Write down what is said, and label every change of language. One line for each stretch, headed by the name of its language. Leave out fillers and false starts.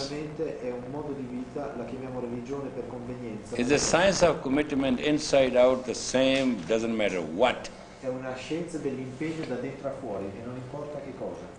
Italian: Esattamente, è un modo di vita, la chiamiamo religione per convenienza.
English: Is the science of commitment inside out the same, doesn't matter what.
Italian: È una scienza dell'impegno da dentro a fuori e non importa che cosa.